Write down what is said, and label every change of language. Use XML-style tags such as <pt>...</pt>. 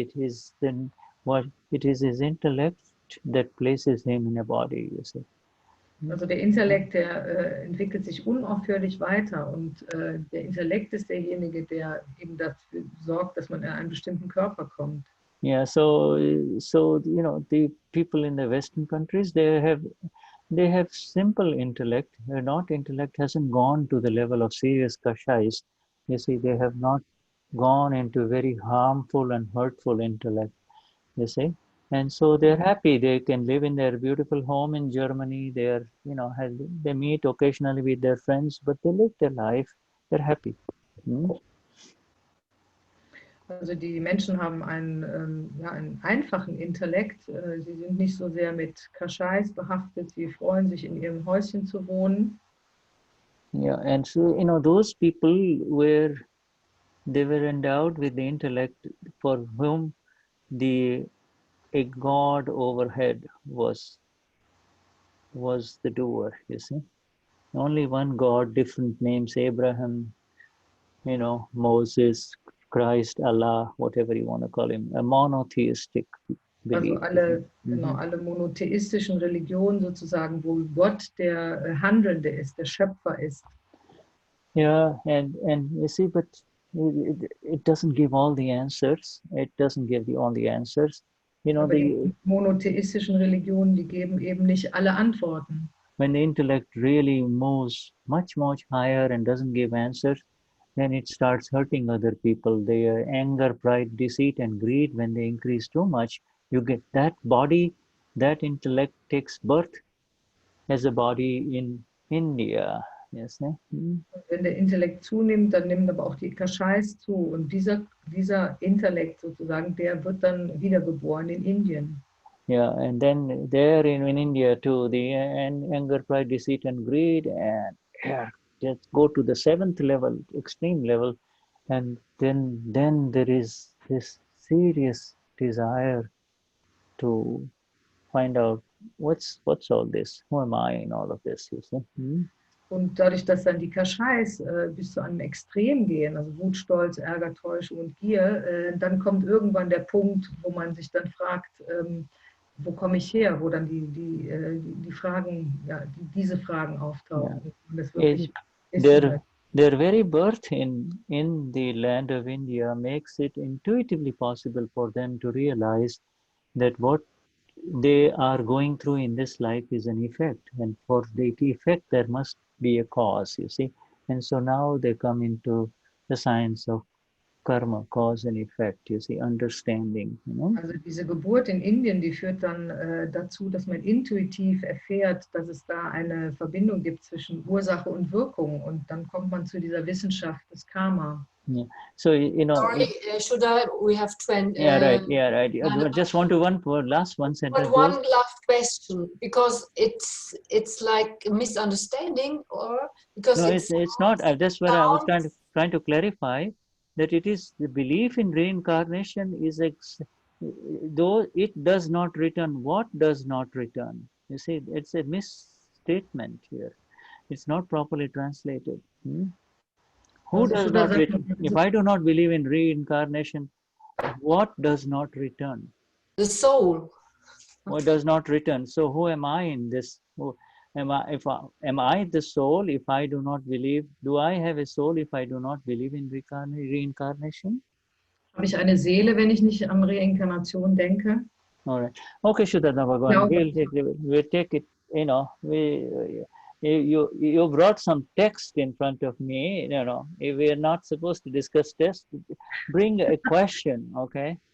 <en>It is then what it is his intellect that places him in a body. You see.</en> <de>Also der Intellekt, der entwickelt sich unaufhörlich weiter, und der Intellekt ist derjenige, der eben dafür sorgt, dass man in einen bestimmten Körper kommt.</de> <en>Yeah, so you know, the people in the Western countries, they have simple intellect. Their not intellect hasn't gone to the level of serious kashais. You see, they have not gone into very harmful and hurtful intellect. You see, and so they're happy. They can live in their beautiful home in Germany. They're, you know, they meet occasionally with their friends, but they live their life. They're happy.</en> <de>Also die Menschen haben einen einfachen Intellekt. Sie sind nicht so sehr mit Kaschais behaftet. Sie freuen sich, in ihrem Häuschen zu wohnen.</de> <en>Yeah, and so, you know, those people they were endowed with the intellect for whom a God overhead was the doer, you see. Only one God, different names, Abraham, you know, Moses, Christ, Allah, whatever you want to call him, a monotheistic belief.</en> <de>Also alle monotheistischen Religionen sozusagen, wo Gott der Handelnde ist, der Schöpfer ist.</de> <en>Yeah, and you see, but it doesn't give all the answers. It doesn't give all the answers. You know,</en> <de>die monotheistischen Religionen, die geben eben nicht alle Antworten.</de> <en>When the intellect really moves much higher and doesn't give answers, then it starts hurting other people. Their anger, pride, deceit, and greed, when they increase too much, you get that body, that intellect takes birth as a body in India. Yes,</en> <de>Wenn der Intellekt zunimmt, dann nimmt aber auch die Kaschais zu. Und dieser Intellekt sozusagen, der wird dann wiedergeboren in Indien.</de> <en>Yeah, and then there in India too, the anger, pride, deceit, and greed, and just go to the 7th level, extreme level, and then there is this serious desire to find out what's all this, who am I in all of this, you see.</en> <de>Und dadurch, dass dann die Kaschais bis zu einem Extrem gehen, also Wut, Stolz, Ärger, Täuschung und Gier, dann kommt irgendwann der Punkt, wo man sich dann fragt, wo komme ich her, wo dann die Fragen, diese Fragen auftauchen.</de> <en>Yeah. Their very birth in the land of India makes it intuitively possible for them to realize that what they are going through in this life is an effect, and for the effect there must be a cause, you see. And so now they come into the science of karma, cause and effect, you see, understanding, you know.</en> <de>Also diese Geburt in Indien, die führt dann dazu, dass man intuitiv erfährt, dass es da eine Verbindung gibt zwischen Ursache und Wirkung. Und dann kommt man zu dieser Wissenschaft des Karma.</de> <en>Yeah. So, you know. Sorry, we have 20. Yeah, right. Yeah, right. I just want to last one sentence. But one last question, because it's like a misunderstanding, or because no, it's not. That's what I was trying to clarify, that it is the belief in reincarnation is though it does not return. What does not return? You see, it's a misstatement here. It's not properly translated. Who does not return? If I do not believe in reincarnation, what does not return? The soul. What does not return? So who am I in this? Am I the soul if I do not believe? Do I have a soul if I do not believe in reincarnation?</en> <de>Habe ich eine Seele, wenn ich nicht an Reinkarnation denke?</de> <en>All right. Okay, Shuddhatma, we'll take it. You know, you brought some text in front of me. You know, if we are not supposed to discuss text, bring a question, okay?</en>